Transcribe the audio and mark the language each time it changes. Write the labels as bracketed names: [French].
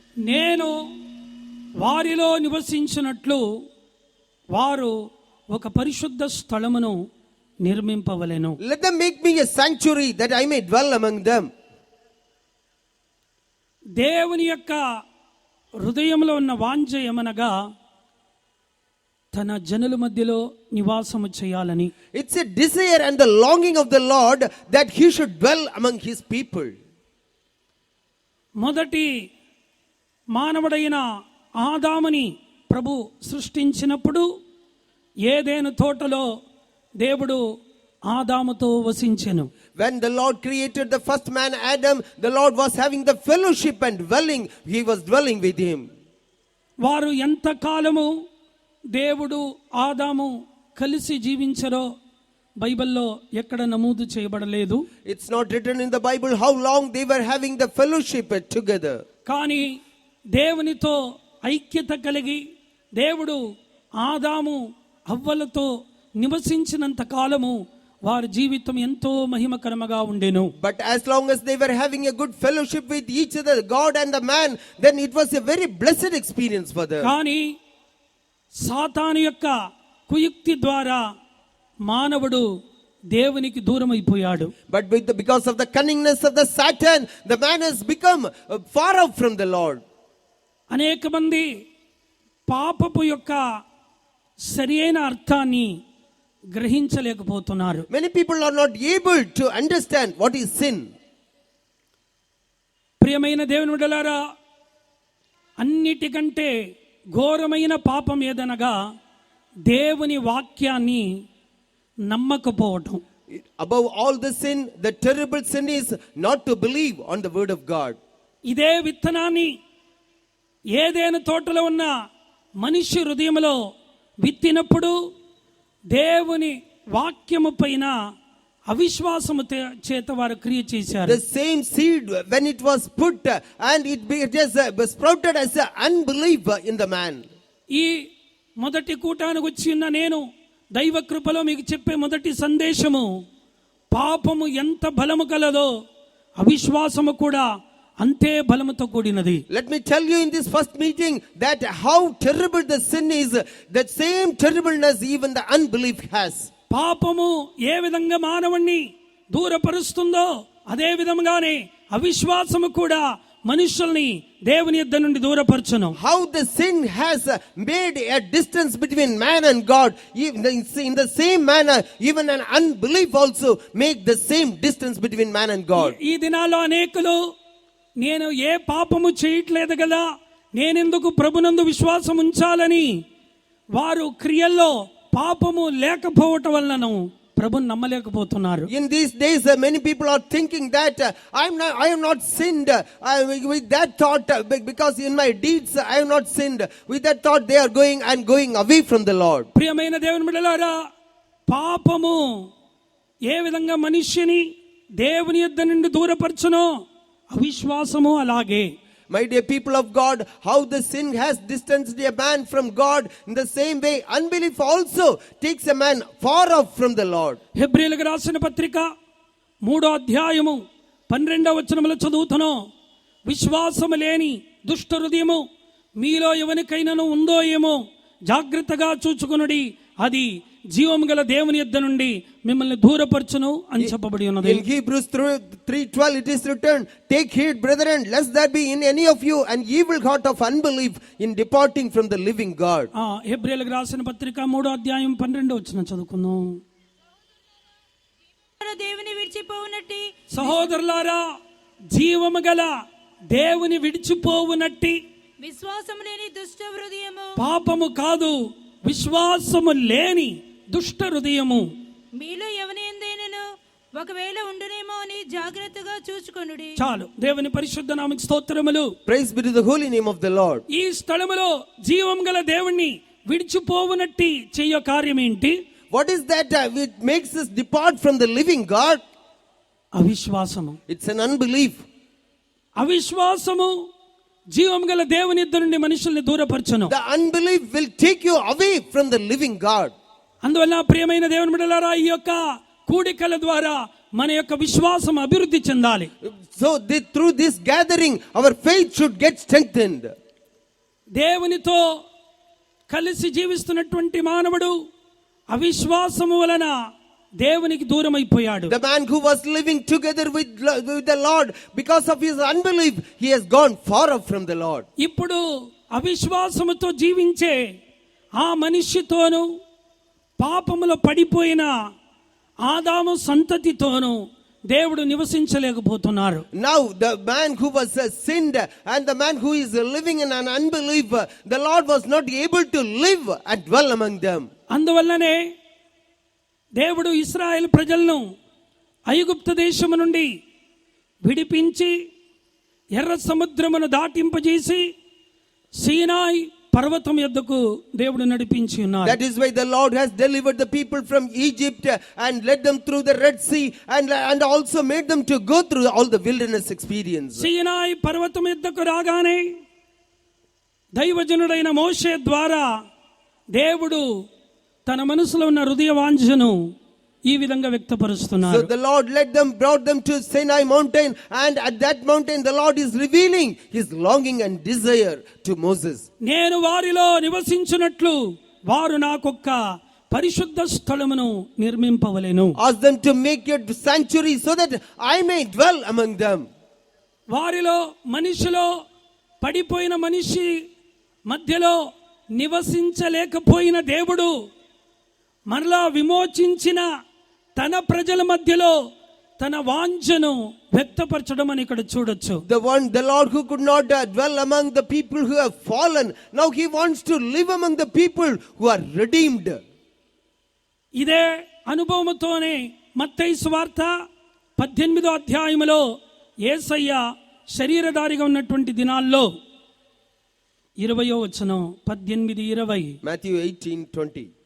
[Telugu] నేను వారిలో నివసించినట్లు వారు ఒక పరిశుద్ధ స్థలమును నిర్మింపవలెను. [English] Let them make me a sanctuary that I may dwell among them. [Telugu] దేవుని యొక్క హృదయంలో ఉన్న వాంఛ ఏమనగా తన జనుల మధ్యలో నివాసము చేయాలని. [English] It's a desire and the longing of the Lord that he should dwell among his people. [Telugu] మొదటి మానవుడైన ఆదాముని ప్రభు సృష్టించినప్పుడు ఏదెను తోటలో దేవుడు ఆదాముతో వసించెను. [English] When the Lord created the first man Adam, the Lord was having the fellowship and dwelling, he was dwelling with him. [Telugu] వారు ఎంత కాలము దేవుడు ఆదాము కలిసి జీవించరో బైబిల్లో ఎక్కడ నమోదు చేయబడలేదు. [English] It's not written in the Bible how long they were having the fellowship together. [Telugu] కానీ దేవునితో ఐక్యత కలిగి దేవుడు ఆదాము హవ్వలతో నివసించినంత కాలము వారి జీవితం ఎంతో మహిమకరముగా ఉండెను. [English] But as long as they were having a good fellowship with each other, God and the man, then it was a very blessed experience for them. [Telugu] కానీ సాతాను యొక్క కుయుక్తి ద్వారా మానవుడు దేవునికి దూరం అయిపోయాడు. [English] But because of the cunningness of the Satan, the man has become far out from the Lord. [Telugu] అనేక మంది పాపపు యొక్క సరియైన అర్థాన్ని గ్రహించలేకపోతున్నారు. [English] Many people are not able to understand what is sin. [Telugu] ప్రియమైన దేవుని బిడ్డలారా, అన్నిటికంటే ఘోరమైన పాపం ఏదనగా దేవుని వాక్యాన్ని నమ్మకపోవటం. [English] Above all the sin, the terrible sin is not to believe on the word of God. [Telugu] ఇదే విత్తనాన్ని ఏదైనా తోటలో ఉన్న మనిషి హృదయంలో విత్తినప్పుడు దేవుని వాక్యము పైన అవిశ్వాసము చేత వారు క్రియ చేశారు. [English] The same seed, when it was put and it just sprouted as unbelief in the man. [Telugu] ఈ మొదటి కూటానికి వచ్చి ఉన్న నేను దైవ కృపలో మీకు చెప్పే మొదటి సందేశము, పాపము ఎంత బలము కలదో అవిశ్వాసము కూడా అంతే బలముతో కూడినది. [English] Let me tell you in this first meeting that how terrible the sin is, that same terribleness even the unbelief has. [Telugu] పాపము ఏ విధంగా మానవుణ్ణి దూరపరుస్తుందో అదే విధంగానే అవిశ్వాసము కూడా మనుషుల్ని దేవుని యొద్ద నుండి దూరపరచును. [English] How the sin has made a distance between man and God, in the same manner even an unbelief also make the same distance between man and God. [Telugu] ఈ దినాల్లో అనేకులు నేను ఏ పాపము చేయట్లేదు కదా, నేనెందుకు ప్రభునందు విశ్వాసం ఉంచాలని వారు క్రియల్లో పాపము లేకపోవటం వలన ప్రభుని నమ్మలేకపోతున్నారు. [English] In these days many people are thinking that I am not sinned, with that thought, because in my deeds I have not sinned, with that thought they are going away from the Lord. [Telugu] ప్రియమైన దేవుని బిడ్డలారా, పాపము ఏ విధంగా మనిషిని దేవుని యొద్ద నుండి దూరపరచునో అవిశ్వాసము అలాగే. [English] My dear people of God, how the sin has distanced a man from God, in the same way unbelief also takes a man far off from the Lord. [Telugu] హెబ్రీయులకు రాసిన పత్రిక 3వ అధ్యాయము 12వ వచనములో చదువుతున్నాం, విశ్వాసము లేని దుష్ట హృదయము మీలో ఎవరికైనాను ఉందో ఏమో జాగ్రత్తగా చూచుకొనుడి, అది జీవము గల దేవుని యొద్ద నుండి మిమ్మల్ని దూరపరచును అని చెప్పబడి ఉన్నది. [English] In Hebrews 3:12 it is written, take heed brethren, lest there be in any of you an evil heart of unbelief in departing from the living God. [Telugu] హెబ్రీయులకు రాసిన పత్రిక 3వ అధ్యాయం 12వ వచనం చదువుకుందాం. దేవుని విడిచిపోవునట్టి సహోదరులారా, జీవము గల దేవుని విడిచిపోవునట్టి విశ్వాసము లేని దుష్ట హృదయము పాపము కాదు, విశ్వాసము లేని దుష్ట హృదయము మీలో ఎవనియందైనను ఒకవేళ ఉండునేమో అని జాగ్రత్తగా చూచుకొనుడి. చాలు. దేవుని పరిశుద్ధ నామముకు స్తోత్రములు. [English] Praise be to the holy name of the Lord. [Telugu] ఈ స్థలములో జీవం గల దేవుణ్ణి విడిచిపోవునట్టి చెయ్య కార్యం ఏంటి? [English] What is that which makes us depart from the living God? [Telugu] అవిశ్వాసము. [English] It's an unbelief. [Telugu] అవిశ్వాసము జీవం గల దేవుని యొద్ద నుండి మనుషుల్ని దూరపరచును. [English] The unbelief will take you away from the living God. [Telugu] అందువల్ల ప్రియమైన దేవుని బిడ్డలారా, ఈ యొక్క కూడికల ద్వారా మన యొక్క విశ్వాసం అభివృద్ధి చెందాలి. [English] So through this gathering our faith should get strengthened. [Telugu] దేవునితో కలిసి జీవిస్తున్నటువంటి మానవుడు అవిశ్వాసము వలన దేవునికి దూరం అయిపోయాడు. [English] The man who was living together with the Lord, because of his unbelief he has gone far off from the Lord. [Telugu] ఇప్పుడు అవిశ్వాసముతో జీవించే ఆ మనిషితోను పాపములో పడిపోయిన ఆదాము సంతతితోను దేవుడు నివసించలేకపోతున్నారు. [English] Now the man who was sinned and the man who is living in an unbelief, the Lord was not able to live and dwell among them. [Telugu] అందువల్లనే దేవుడు ఇశ్రాయేలు ప్రజలను ఐగుప్తు దేశము నుండి విడిపించి ఎర్ర సముద్రమును దాటింపజేసి సీనాయి పర్వతం యొద్దకు దేవుడు నడిపించి ఉన్నారు. [English] That is why the Lord has delivered the people from Egypt and led them through the Red Sea and also made them to go through all the wilderness experience. [Telugu] సీనాయి పర్వతం యొద్దకు రాగానే దైవజనుడైన మోషే ద్వారా దేవుడు తన మనసులో ఉన్న హృదయ వాంఛను ఈ విధంగా వ్యక్తపరుస్తున్నారు. [English] So the Lord brought them to Sinai mountain, and at that mountain the Lord is revealing his longing and desire to Moses. [Telugu] నేను వారిలో నివసించునట్లు వారు నాకొక్క పరిశుద్ధ స్థలమును నిర్మింపవలెను. [English] Ask them to make your sanctuary so that I may dwell among them. [Telugu] వారిలో మనిషిలో పడిపోయిన మనిషి మధ్యలో నివసించలేకపోయిన దేవుడు మరలా విమోచించిన తన ప్రజల మధ్యలో తన వాంఛను వ్యక్తపరచడం అని ఇక్కడ చూడొచ్చు. [English] The Lord who could not dwell among the people who have fallen, now he wants to live among the people who are redeemed. [Telugu] ఇదే అనుభవముతోనే మత్తయి సువార్త 18వ అధ్యాయములో యేసయ్య శరీరధారిగా ఉన్నటువంటి దినాల్లో 20వ వచనం 18:20 [English] Matthew 18:20.